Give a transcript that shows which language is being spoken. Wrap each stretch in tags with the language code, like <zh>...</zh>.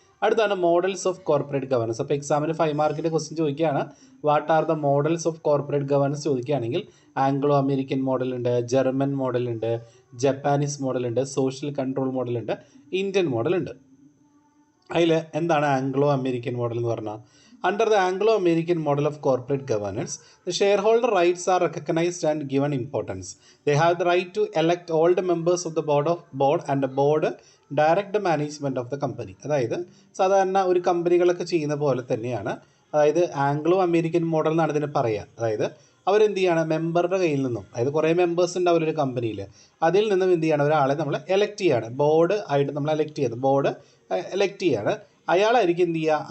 <ml>അടുത്താണ് models of corporate governance. അപ്പോൾ എക്സാമിന് 5 മാർക്കിൻ്റെ ക്വസ്റ്റ്യൻ ചോദിക്കുകയാണ്,</ml> <en>what are the models of corporate governance</en> <ml>ചോദിക്കുകയാണെങ്കിൽ Anglo American മോഡലുണ്ട്, German മോഡലുണ്ട്, Japanese മോഡലുണ്ട്, social control മോഡലുണ്ട്, Indian മോഡലുണ്ട്. അതിൽ എന്താണ് ആംഗ്ലോ അമേരിക്കൻ മോഡൽ എന്ന് പറഞ്ഞാൽ?</ml> <en>Under the Anglo-American model of corporate governance, the shareholder rights are recognized and given importance. They have the right to elect all the members of the board and the board direct the management of the company.</en> <ml>അതായത് സാധാരണ ഒരു കമ്പനികളൊക്കെ ചെയ്യുന്ന പോലെ തന്നെയാണ്. അതായത് Anglo American model എന്നാണ് ഇതിനെ പറയുക. അതായത് അവരെന്ത് ചെയ്യാണ്? മെമ്പറുടെ കയ്യിൽ നിന്നും, അതായത് കുറേ മെമ്പേഴ്സ് ഉണ്ട് അവരൊരു കമ്പനിയിൽ, അതിൽ നിന്നും എന്ത് ചെയ്യാണ്? ഒരാളെ നമ്മൾ എലക്ട് ചെയ്യാണ്, ബോർഡ് ആയിട്ട് നമ്മൾ എലക്ട് ചെയ്യുന്നത്, ബോർഡ് എലക്ട് ചെയ്യാണ്. അയാളായിരിക്കും എന്ത് ചെയ്യുക?</ml>